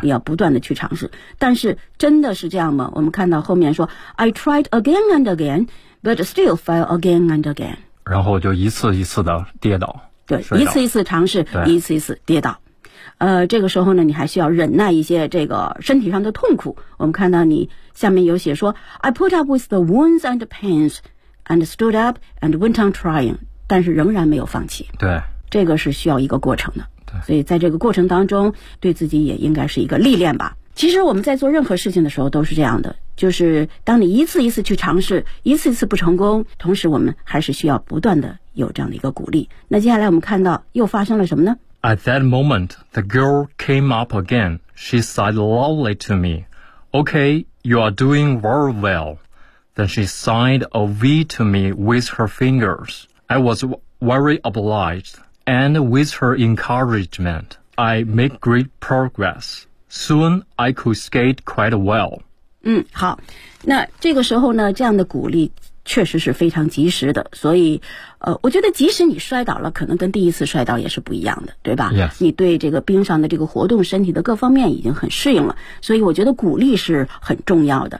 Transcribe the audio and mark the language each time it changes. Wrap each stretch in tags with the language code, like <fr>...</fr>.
<zh>你要不断的去尝试。但是真的是这样吗？我们看到后面说 ，</zh> <en>I tried again and again. But still fail again and again.</en> <zh>然后就一次一次的跌倒。对，一次一次尝试，一次一次跌倒。这个时候呢，你还需要忍耐一些这个身体上的痛苦。我们看到你下面有写说</zh> <en>，I put up with the wounds and pains, and stood up and went on trying.</en> <zh>但是仍然没有放弃。对，这个是需要一个过程的。对，所以在这个过程当中，对自己也应该是一个历练吧。其实我们在做任何事情的时候都是这样的，就是当你一次一次去尝试，一次一次不成功，同时我们还是需要不断的有这样的一个鼓励。那接下来我们看到又发生了什么呢？</zh> <en>At that moment, the girl came up again. She said loudly to me, Okay, you are doing very well. Then she signed a V to me with her fingers. I was very obliged, and with her encouragement, I make great progress. Soon I could skate quite well.</en> <zh>嗯，好，那这个时候呢，这样的鼓励确实是非常及时的。所以，我觉得即使你摔倒了，可能跟第一次摔倒也是不一样的，对吧？</zh> <en>Yes.</en> <zh>你对这个冰上的这个活动，身体的各方面已经很适应了。所以我觉得鼓励是很重要的。</zh>